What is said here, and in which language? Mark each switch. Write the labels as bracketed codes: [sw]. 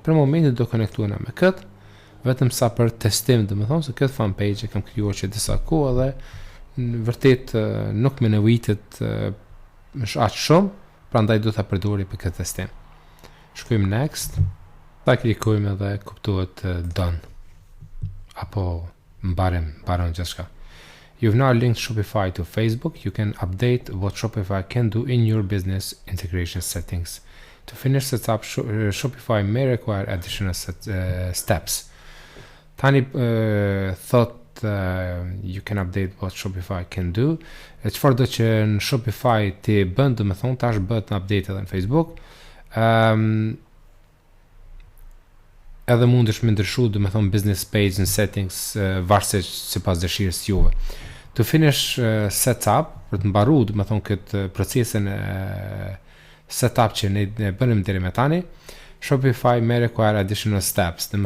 [sq] Për momentin do konektuana me këtë, vetëm sa për testim, se këtë fanpage e kam krijuar që disa kohë dhe në vërtet nuk më nevojitet aq shumë, prandaj do ta përdori për këtë testim. Shkojmë next, ta klikojmë edhe kuptohet done. Apo mbaron gjithçka. [en] You've now linked Shopify to Facebook. You can update what Shopify can do in your business integration settings. To finish setup, Shopify may require additional steps. [sq] Tani thot [en] you can update what Shopify can do. [sq] Çfarë do që në Shopify ti bën, tash bëhet në update edhe në Facebook. Edhe mundesh me ndryshu [en] business page and settings [sq] varësisht sipas dëshirës juve. [en] To finish setup, [sq] për të mbaruar këtë procesin setup që ne bënim deri më tani, [en] Shopify may require additional steps.